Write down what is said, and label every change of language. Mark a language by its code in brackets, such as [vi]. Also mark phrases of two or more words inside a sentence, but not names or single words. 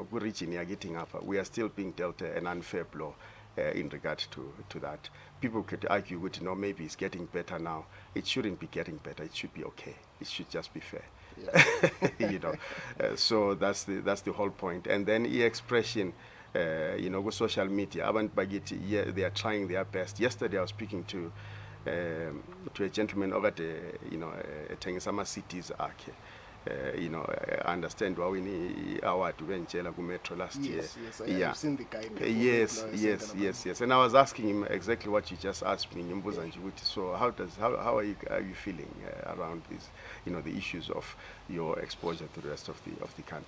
[en] We are still being dealt an unfair blow in regard to that. People could argue, maybe it's getting better now. It shouldn't be getting better. It should be okay. It should just be fair. Yeah. So that's the whole point. And then expression, with social media, [nd] abantu bakithi, [en] yeah, they are trying their best. Yesterday I was speaking to a gentleman over the, [nd] ethengisa ama-CDs akhe. [en] I understand why we need award to Benjela Metro last year. Yes, I've seen the guy before. Yes. And I was asking him exactly what you just asked me. So how are you feeling around this, the issues of your exposure to the rest of the country?